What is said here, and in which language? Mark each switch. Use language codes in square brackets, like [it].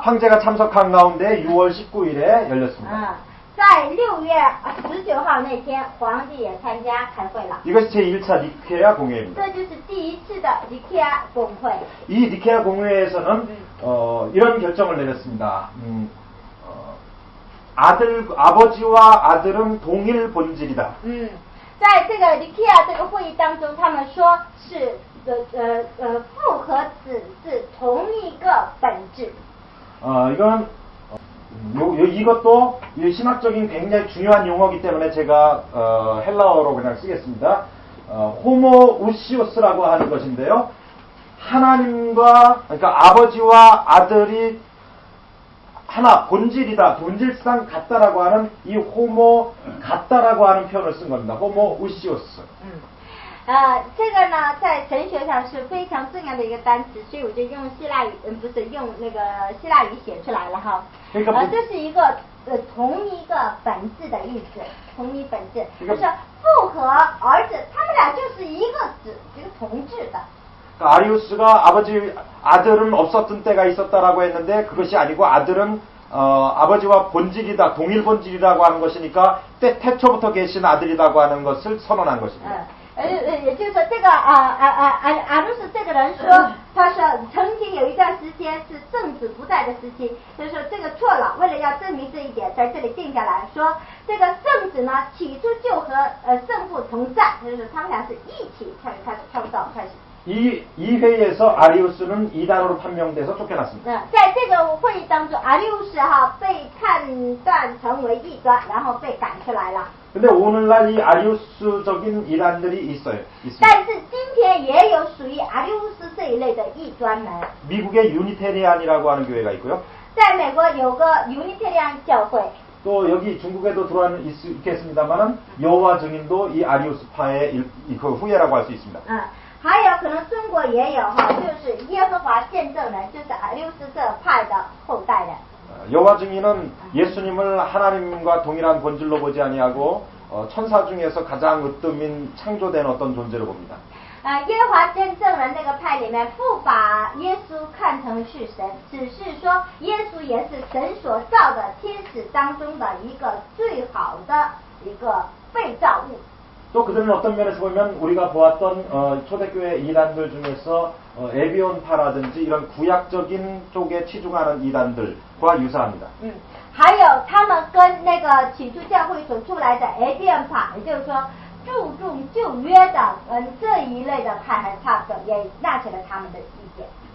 [ko] 황제가 참석한 가운데 6월 19일에 열렸습니다. [zh] 在6月19号那天，皇帝也参加开会了。 [ko] 이것이 제1차 니케아 공회입니다. [zh] 这就是第一次的尼基亚公会。 [ko] 이 니케아 공회에서는 이런 결정을 내렸습니다. 아버지와 아들은 동일 본질이다. [zh] 在这个尼基亚这个会议当中，他们说是父和子是同一个本质。 [ko] 이건 이것도 신학적인 굉장히 중요한 용어이기 때문에 제가 헬라어로 그냥 쓰겠습니다. 호모우시오스라고 하는 것인데요. 하나님과 그러니까 아버지와 아들이 하나 본질이다, 본질상 같다라고 하는 이 호모 같다라고 하는 표현을 쓴 겁니다. 호모우시오스. [zh] 这个呢，在神学上是非常重要的一个单词，所以我就用希腊语，不是用那个希腊语写出来了哈。这是一个同一个本质的意思，同一本质，就是父和儿子，他们俩就是一个子，一个同质的。 [ko] 아리우스가 아들은 없었던 때가 있었다라고 했는데 그것이 아니고 아들은 아버지와 본질이다, 동일 본질이라고 하는 것이니까 태초부터 계신 아들이라고 하는 것을 선언한 것입니다. [zh] 也就是说，这个阿鲁斯这个人说，他说曾经有一段时间是圣子不在的时期，就是说这个错了。为了要证明这一点，在这里定下来说，这个圣子呢起初就和圣父同在，就是他们俩是一起开始创造开始。 [ko] 이 회의에서 아리우스는 이단으로 판명돼서 쫓겨났습니다. [zh] 在这个会议当中，阿里乌斯哈被判断成为异端，然后被赶出来了。 [ko] 근데 오늘날 이 아리우스적인 이단들이 있습니다. [zh] 但是今天也有属于阿里乌斯这一类的异端们。 [ko] 미국의 유니테리안이라고 하는 교회가 있고요. [zh] 在美国有个 Unitarian 教会。 [ko] 또 여기 중국에도 있겠습니다만은 여호와 증인도 이 아리우스파의 그 후예라고 할 수 있습니다. [zh] 还有可能中国也有哈，就是耶和华见证人，就是阿里乌斯这派的后代人。 [ko] 여호와 증인은 예수님을 하나님과 동일한 본질로 보지 아니하고 천사 중에서 가장 으뜸인 창조된 어떤 존재로 봅니다. [zh] 耶和华见证人那个派里面不把耶稣看成是神，只是说耶稣也是神所造的天使当中的一个最好的一个被造物。 [ko] 또 그들은 어떤 면에서 보면 우리가 보았던 초대교회 이단들 중에서 에비온파라든지 이런 구약적인 쪽에 치중하는 이단들과 유사합니다. [zh] 还有他们跟那个起初教会所出来的 ABN 派，也就是说注重旧约的这一类的派还差不多，也纳起了他们的意见。